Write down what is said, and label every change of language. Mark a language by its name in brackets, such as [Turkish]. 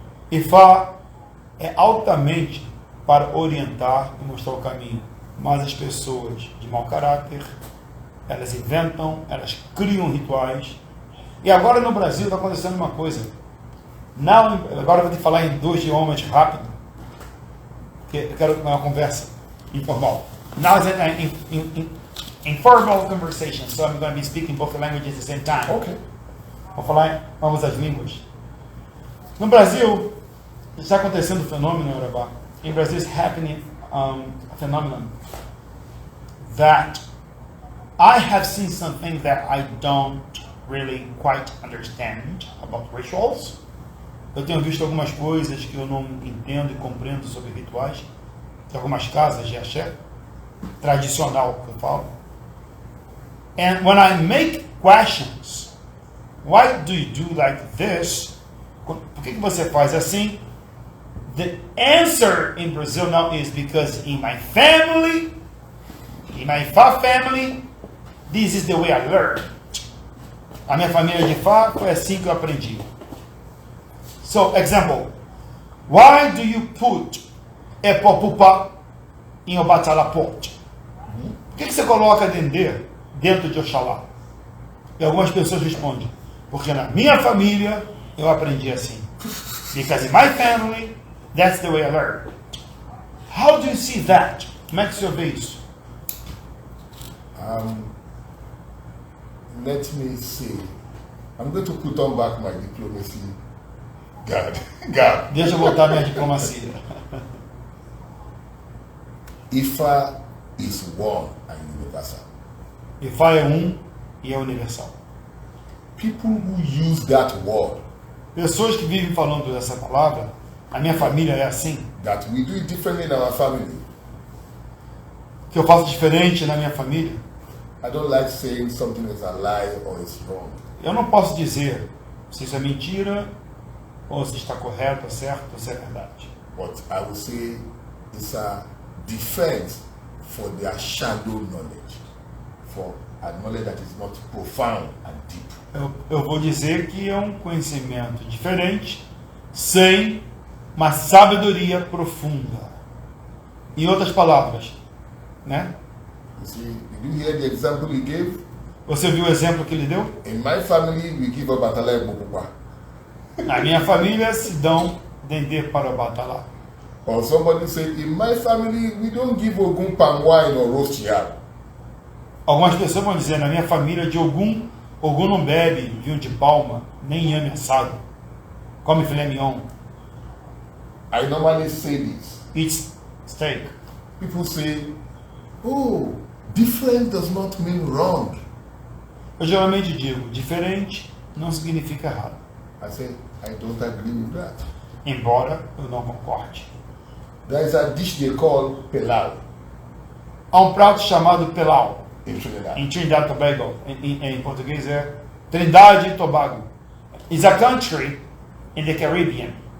[Portuguese] Ifá é altamente para orientar e mostrar o caminho. Mas as pessoas de mau caráter, elas inventam, elas criam rituais. E agora no Brasil está acontecendo uma coisa. Agora eu vou te falar em 2 idiomas rápido, porque eu quero uma conversa informal. [English] Now it's an informal conversation, so I'm going to be speaking both languages at the same time. Okay. [Portuguese] Vou falar em ambas as línguas. No Brasil, está acontecendo um fenômeno, Urabá. [English] In Brazil is happening a phenomenon that I have seen something that I don't really quite understand about rituals. [Portuguese] Eu tenho visto algumas coisas que eu não entendo e compreendo sobre rituais, de algumas casas de axé, tradicional que eu falo. [English] And when I make questions, why do you do like this? [Portuguese] Por que você faz assim? [English] The answer in Brazil now is because in my family, in my Ifá family, this is the way I learned. [Portuguese] A minha família de Ifá foi assim que eu aprendi. [English] So, example, why do you put Epopupá em Obatala-Pot? [Portuguese] Por que você coloca Dendê dentro de Oxalá? E algumas pessoas respondem, porque na minha família eu aprendi assim. [English] Because in my family, that's the way I learned. How do you see that? [Portuguese] Como é que o senhor vê isso? [English] Let me see. I'm going to put on back my diplomacy guard. [Portuguese] Deixa eu voltar à minha diplomacia. [English] Ifa is one and universal. [Portuguese] Ifá é um e é universal. [English] people who use that word, [Portuguese] Pessoas que vivem falando essa palavra, a minha família é assim, [English] that we do it differently in our family. [Portuguese] que eu faço diferente na minha família. [English] I don't like saying something is a lie or is wrong. [Portuguese] Eu não posso dizer se isso é mentira, ou se está correto, certo, ou se é verdade. [English] But I will say it's a defense for their shadow knowledge, for a knowledge that is not profound and deep. [Portuguese] Eu vou dizer que é um conhecimento diferente, sem uma sabedoria profunda. Em outras palavras, né? [English] You see, did you hear the example he gave? [Portuguese] Você viu o exemplo que ele deu? [English] In my family, we give a batalha bokukwa. [Portuguese] Na minha família se dão dendê para o batalá. [English] Or somebody said, in my family, we don't give Ogun palm wine or roast yam. [Portuguese] Algumas pessoas vão dizer, na minha família de Ogum não bebe vinho de palma, nem inhame assado. Come filé mignon, [English] I normally say this. eats steak. People say, oh, different does not mean wrong. [Portuguese] Eu geralmente digo, diferente não significa errado. [English] I say, I don't agree with that. [Portuguese] Embora eu não concorde. [English] There is a dish they call pilau [Portuguese] Há um prato chamado pelau, [English] in Trinidad. [Portuguese] em Trinidad e Tobago. Em português é Trindade e Tobago. [English] It's a country in the Caribbean.